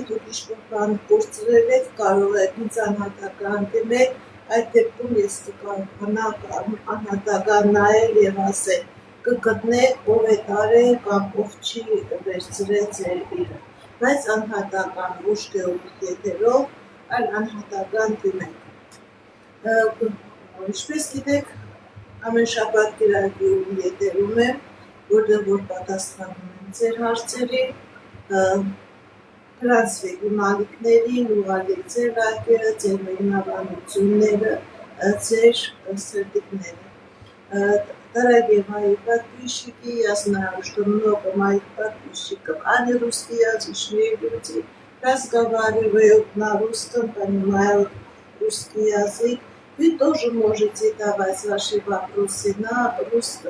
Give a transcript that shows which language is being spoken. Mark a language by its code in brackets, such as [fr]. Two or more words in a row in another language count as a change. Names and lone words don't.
[hy] դուք ինչ-որ բան կորցրել եք, կարող եք ինձ անհատական դիմել, այդ դեպքում ես կկարողանամ անհատական նայել եւ ասել, կգտնեք ով է տարել կամ ով չի վերցրել ձեր իրը, բայց անհատական ոչ գեղուր եթերով, այլ անհատական դիմեք։ Ինչպես գիտեք, ամեն շաբաթ կիրակի եթերում եմ, որտեղ որ պատասխանում եմ ձեր հարցերի, գրանցվեք իմ ալիքներին, ուղարկեք ձեր լայքերը, ձեր մեկնաբանությունները, ձեր սրտիկները։ [ru] Дорогие мои подписчики, я знаю, что много моих подписчиков, они русскоязычные люди, разговаривают на русском, понимают русский язык. Вы тоже можете давать ваши вопросы на русском.